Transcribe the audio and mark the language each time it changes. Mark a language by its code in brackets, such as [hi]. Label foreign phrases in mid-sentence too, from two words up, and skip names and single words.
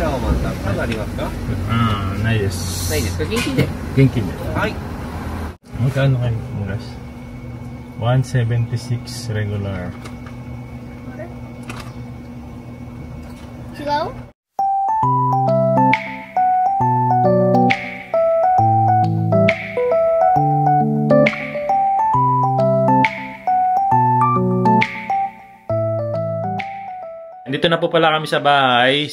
[ja] キラーマンタンカードありますか？ないです。ないですか？現金で。元気で。はい。 [tl] Magkano kayo oras? 176 regular. [ja] 違う？ [tl] Dito na po pala kami sa bahay.